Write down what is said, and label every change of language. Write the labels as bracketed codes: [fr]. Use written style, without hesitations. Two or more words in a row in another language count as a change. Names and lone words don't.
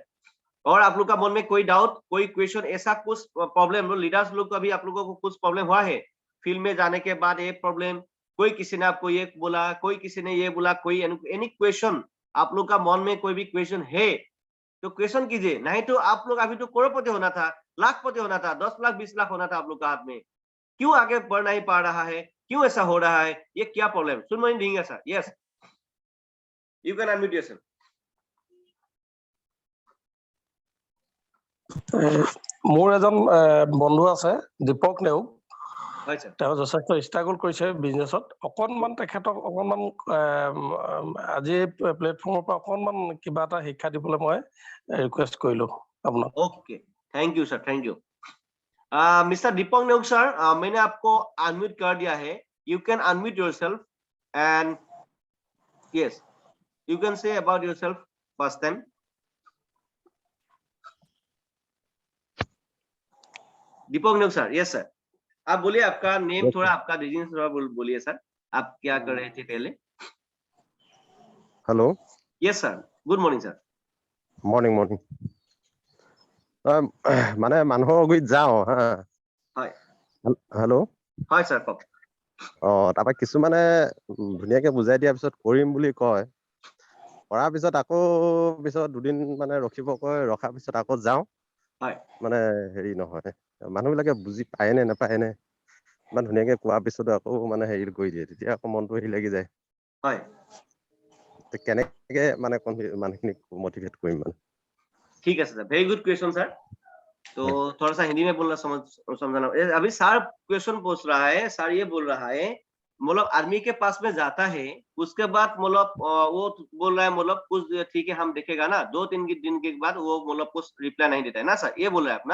[hi] और आप लोग का मन में कोई डाउट, कोई क्वेश्चन, ऐसा कुछ प्रॉब्लम, लीडर्स लोग का भी आप लोगों को कुछ प्रॉब्लम हुआ है फील्ड में जाने के बाद, ये प्रॉब्लम, कोई किसी ने आपको ये बोला, कोई किसी ने ये बोला, कोई [en] any question [hi] आप लोग का मन में कोई भी क्वेश्चन है तो क्वेश्चन कीजिए। नहीं तो आप लोग अभी तो करोड़पति होना था, लाखपति होना था, 10 लाख 20 लाख होना था आप लोग का हाथ में। क्यों आगे बढ़ नहीं पा रहा है, क्यों ऐसा हो रहा है, ये क्या प्रॉब्लम? सुन मनी देंगे [en] सर, yes you can unmute yourself. [as] মোৰ এজন বন্ধু আছে দীপক নেওগ, হয় স্যার, তেওঁ যথেষ্ট ষ্ট্ৰাগল কৰিছে বিজনেছত। অকণমান তেখেতক অকণমান আজি প্লেটফৰ্মৰ পৰা অকণমান কিবা এটা শিক্ষা দিবলৈ মই ৰিকুৱেষ্ট কৰিলো আপোনাক। [en] okay thank you sir, thank you. Mister Deepak Neog sir, [hi] मैंने आपको अनम्यूट कर दिया है, [en] you can unmute yourself and yes you can say about yourself first time. [hi] दीपक नेउग सर, [en] yes sir, [hi] आप बोलिए, आपका नेम थोड़ा, आपका बिजनेस थोड़ा बोलिए सर, आप क्या कर रहे थे पहले? [en] हेलो, yes sir, good morning sir. morning morning. [as] माने মানুহৰ গুৰিত যাওঁ হা, হয় হেল্ল', হয় স্যার কওক। তাৰপৰা কিছুমানে ধুনীয়াকে বুজাই দিয়াৰ পিছত কৰিম বুলি কয়, কৰাৰ পিছত আকৌ পিছত দুদিন মানে ৰখিব কয়, ৰখাৰ পিছত আকৌ যাওঁ, হয় মানে হেৰি নহয়, মানুহবিলাকে বুজি পায় নে নাপায় নে, ইমান ধুনীয়াকে কোৱাৰ পিছতো আকৌ মানে হেৰি কৰি দিয়ে, তেতিয়া আকৌ মনটো হেৰি লাগি যায়। হয় তে কেনেকে মানে মানুহখিনিক মটিভেट কৰিম মানে। [hi] ठीक है सर, [en] very good question sir. [hi] तो थोड़ा सा हिंदी में बोलना समझाना। अभी सर क्वेश्चन पूछ रहा है, सर ये बोल रहा है मतलब आर्मी के पास में जाता है, उसके बाद मतलब वो बोल रहा है मतलब कुछ ठीक है हम देखेगा ना, 2-3 दिन के बाद वो मतलब कुछ रिप्लाई नहीं देता है ना सर, ये बोल रहा है अपना।